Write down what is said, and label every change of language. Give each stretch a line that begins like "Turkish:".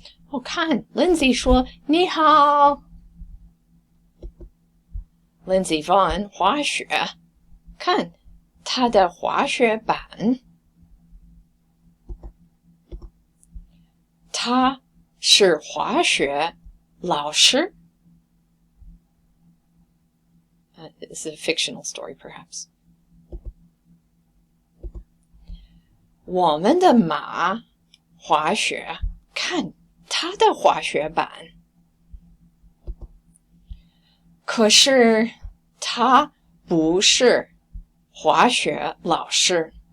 Chinese: 哦，看 Lindsey 说你好 Lindsey Vonn 滑雪，看他的滑雪板，他是滑雪老师。
English: It's a fictional story, perhaps.
Chinese: 我们的马滑雪，看他的滑雪板。可是他不是滑雪老师。